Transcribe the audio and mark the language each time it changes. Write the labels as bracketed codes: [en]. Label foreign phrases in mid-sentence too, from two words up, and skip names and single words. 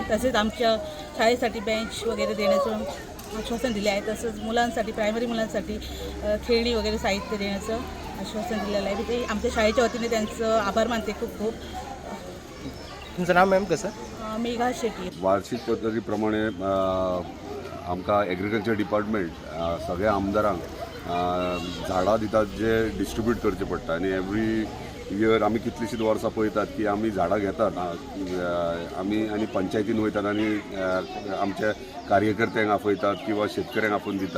[mr] तसेच आमच्या शाळेसाठी बेंच वगैरे देण्याचं आश्वासन दिले आहे. तसंच मुलांसाठी, प्रायमरी मुलांसाठी खेळणी वगैरे साहित्य देण्याचं आश्वासन दिलेलं आहे. ते आमच्या शाळेच्या वतीने त्यांचं आभार मानते खूप खूप. तुमचं नाव मॅम कसं. मेघा शेट्टी. [kok] वार्षिक पद्धतीप्रमाणे आमकां [en] agriculture department [kok] सगळ्या आमदारांक झाडां दितात जे डिस्ट्रिब्यूट करचे पडटा. आनी [en] every year [kok] आमी कितलींशींच वर्सां पळयतात की आमी झाडां घेतात. आमी आनी पंचायतीन वयतात आनी आमच्या कार्यकर्त्यांक आपयतात किंवा शेतकऱ्यांक आपोवन दितात.